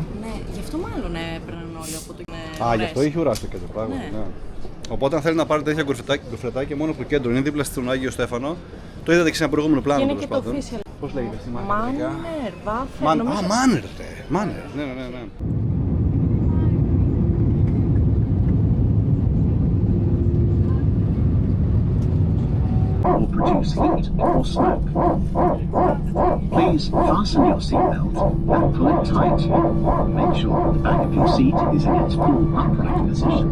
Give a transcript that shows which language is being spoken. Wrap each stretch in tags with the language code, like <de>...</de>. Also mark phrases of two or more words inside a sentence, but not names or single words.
<el>Ναι, γι' αυτό μάλλον έπαιρναν όλοι από το γι' αυτό είχε ουράσει το κέντρο, πράγματι. Ναι. Ναι. Οπότε, αν θέλει να πάρει τέτοια γκοφρετάκια μόνο από το κέντρο, είναι δίπλα στον Άγιο Στέφανο. Το είδατε και σε ένα προηγούμενο πλάνο. Είναι και το official. Πώς λέγεται αυτή η μάρκα? Μάνερ, Βάφερ. Μάνερ, Μάνερ. Ναι.</el> <en>Will produce heat or smoke. Please fasten your seatbelt and pull it tight. Make sure the back of your seat is in its full upright position.</en>